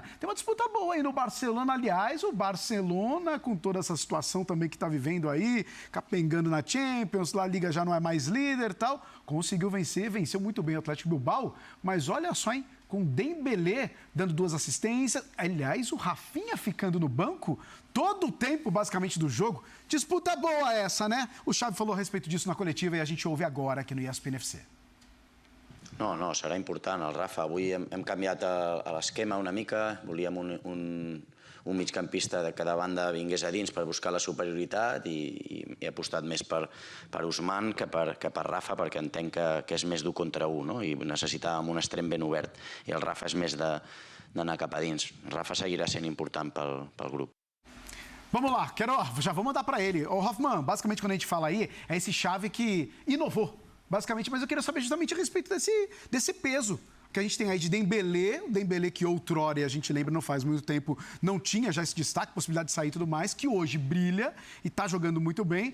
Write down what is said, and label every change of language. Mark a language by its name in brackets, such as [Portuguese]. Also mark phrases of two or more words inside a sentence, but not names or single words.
[Portuguese] Tem uma disputa boa aí no Barcelona, aliás, o Barcelona, com toda essa situação também que está vivendo aí, capengando na Champions, lá a Liga já não é mais líder e tal, conseguiu venceu muito bem o Atlético Bilbao, mas olha só, hein? Com Dembélé dando 2 assistências, aliás, o Rafinha ficando no banco todo o tempo, basicamente, do jogo. Disputa boa essa, né? O Xavi falou a respeito disso na coletiva e a gente ouve agora aqui no ESPN FC. [Catalan] No, serà important. El Rafa, avui hem canviat l'esquema una mica, volíem un migcampista de cada banda vingués a dins per buscar la superioritat i he apostat més per Ousmane que per Rafa, perquè entenc que és més d'1 contra 1, no? I necessitàvem un extrem ben obert i el Rafa és més d'anar cap a dins. Rafa seguirà sent important pel grup. [Portuguese] Vamos lá, já vou mandar para ele. Ô, Hoffmann, basicamente quando a gente fala aí, é esse Xavi que inovou, basicamente, mas eu queria saber justamente a respeito desse peso que a gente tem aí de Dembélé, o Dembélé que outrora, e a gente lembra, não faz muito tempo, não tinha já esse destaque, possibilidade de sair e tudo mais, que hoje brilha e tá jogando muito bem.